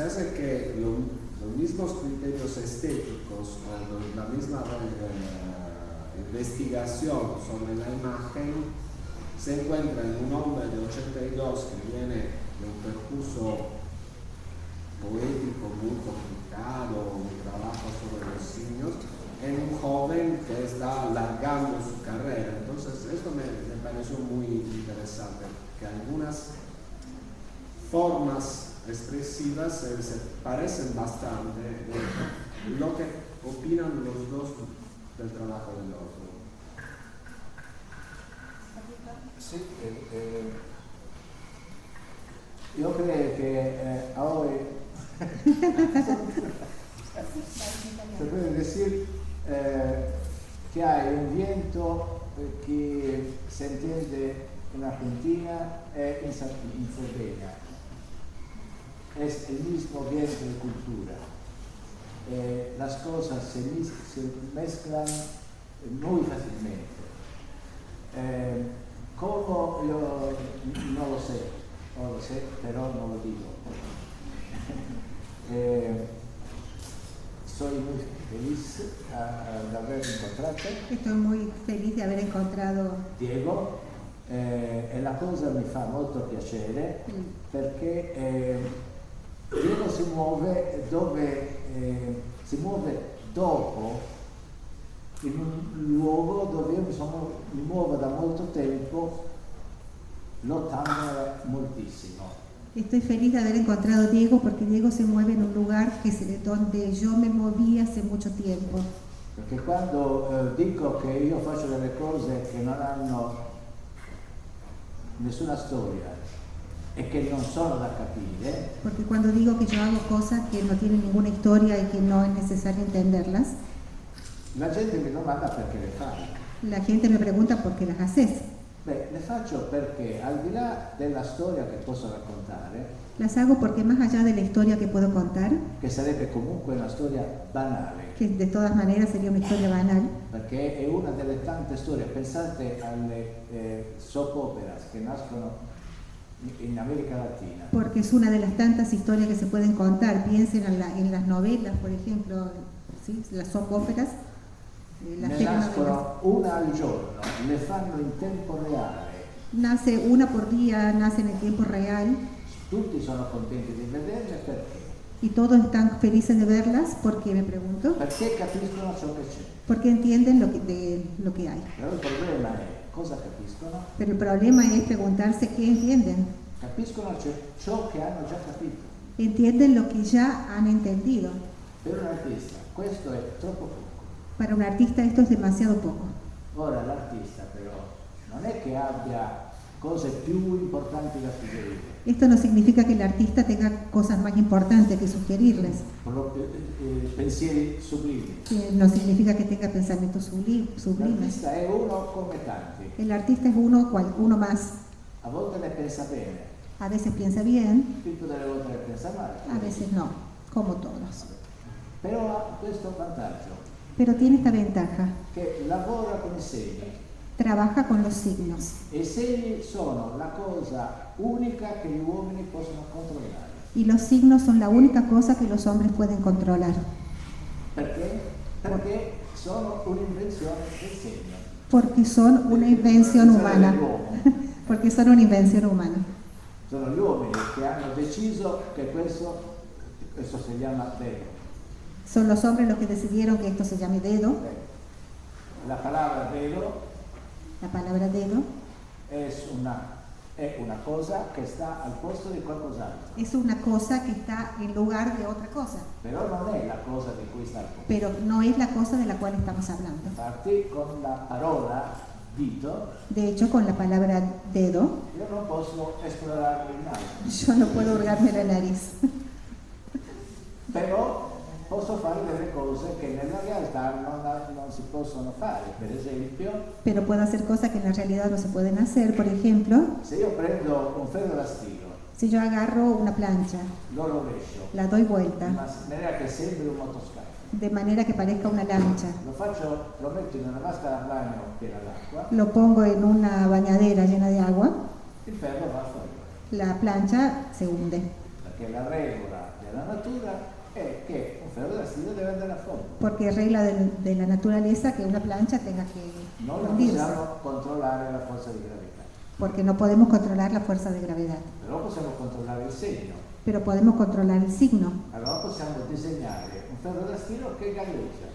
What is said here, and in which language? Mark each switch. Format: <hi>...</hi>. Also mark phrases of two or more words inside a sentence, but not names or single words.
<es>hace que los mismos criterios estéticos o la misma investigación sobre la imagen se encuentra en un hombre de 82 que viene de un percurso poético muy complicado, un trabajo sobre los signos, en un joven que está alargando su carrera. Entonces esto me pareció muy interesante, que algunas formas expresivas se parecen bastante de lo que opinan los dos del trabajo del otro.</es> <it>Sì, io credo che</it> <es>hoy se puede decir que hay un viento que se entiende en Argentina</es> <it>e in Sardegna.</it> <es>Es el mismo viento de cultura. Las cosas se mezclan muy fácilmente. ¿Cómo? Yo no lo sé, pero no lo digo. Soy muy feliz de haber encontrado. Estoy muy feliz de haber encontrado Diego,</es> <it>e la cosa mi fa molto piacere perché Diego si muove si muove dopo in un luogo dove io mi muovo da molto tempo lottando moltissimo.</it> <es>Estoy feliz de haber encontrado a Diego porque Diego se mueve en un lugar donde yo me moví hace mucho tiempo.</es> <it>Perché quando dico che io faccio delle cose che non hanno nessuna storia e che non sono da capire,</it> <es>Porque cuando digo que yo hago cosas que no tienen ninguna historia y que no es necesario entenderlas,</es> <it>la gente mi domanda perché le fai.</it> <es>la gente me pregunta por qué las haces.</es> <it>Beh, le faccio perché al di là della storia che posso raccontare,</it> <es>Las hago porque más allá de la historia que puedo contar,</es> <it>che sarebbe comunque una storia banale,</it> <es>que de todas maneras sería una historia banal,</es> <it>perché è una delle tante storie. Pensate alle</it> <en>soap operas</en> <it>che nascono in America Latina.</it> <es>porque es una de las tantas historias que se pueden contar. Piensen en las novelas, por ejemplo, ¿sí? Las</es> <en>soap operas,</en> <es>las</es> <it>Ne</it> <es>telenovelas.</es> <it>nascono una al giorno, le fanno in tempo reale.</it> <es>Nace una por día, nace en el tiempo real</es> <it>Tutti sono contenti di vederle perché?</it> <es>y todos están felices de verlas. ¿Por qué? Me pregunto.</es> <it>Perché capiscono ciò che c'è.</it> <es>Porque entienden lo que hay.</es> <it>Però il problema è cosa capiscono?</it> <es>Pero el problema es preguntarse qué entienden.</es> <it>Capiscono ciò che hanno già capito.</it> <es>Entienden lo que ya han entendido.</es> <it>Per un artista, questo è troppo poco.</it> <es>Para un artista esto es demasiado poco.</es> <it>Ora l'artista però non è che abbia cose più importanti da suggerire,</it> <es>Esto no significa que el artista tenga cosas más importantes que sugerirles.</es> <it>pensieri sublimi.</it> <es>No significa que tenga pensamientos sublimes.</es> <it>L'artista è uno come tanti,</it> <es>El artista es uno más.</es> <it>a volte ne pensa bene,</it> <es>A veces piensa bien,</es> <it>tutte delle volte ne pensa male,</it> <es>a veces no, como todos.</es> <it>però ha questo vantaggio,</it> <es>Pero tiene esta ventaja,</es> <it>che lavora con i segni,</it> <es>trabaja con los signos.</es> <it>e i segni sono la cosa unica che gli uomini possono controllare.</it> <es>Y los signos son la única cosa que los hombres pueden controlar.</es> <it>Perché? Perché sono un'invenzione del segno.</it> <es>Porque son una invención humana. Porque son una invención humana.</es> <it>Sono gli uomini che hanno deciso che questo si chiama dedo.</it> <es>Son los hombres los que decidieron que esto se llame dedo. La palabra dedo La palabra dedo</es> <it>è una cosa che sta al posto di qualcos'altro,</it> <es>es una cosa que está en lugar de otra cosa,</es> <it>però non è la cosa di cui sta al posto.</it> <es>pero no es la cosa de la cual estamos hablando.</es> <it>Infatti con la parola dito</it> <es>De hecho, con la palabra dedo,</es> <it>io non posso esplorare il naso,</it> <es>yo no puedo hurgarme la nariz,</es> <it>però posso fare delle cose che nella realtà non si possono fare. Per esempio,</it> <es>pero puedo hacer cosas que en la realidad no se pueden hacer. Por ejemplo,</es> <it>se io prendo un ferro da stiro,</it> <es>si yo agarro una plancha,</es> <it>lo rovescio,</it> <es>la doy vuelta,</es> <it>in maniera che sembri un motoscafo,</it> <es>de manera que parezca una lancha,</es> <it>lo metto in una vasca da bagno piena d'acqua,</it> <es>lo pongo en una bañadera llena de agua,</es> <it>il ferro va fuori,</it> <es>la plancha se hunde.</es> <it>perché la regola della natura è che un ferro da stiro deve andare a fondo.</it> <es>Porque es regla de la naturaleza que una plancha tenga que</es> <it>Noi non</it> <es>hundirse,</es> <it>possiamo controllare la forza di gravità,</it> <es>porque no podemos controlar la fuerza de gravedad,</es> <it>però possiamo controllare il segno.</it> <es>pero podemos controlar el signo.</es> <it>Allora possiamo disegnare un ferro da stiro che galleggia.</it>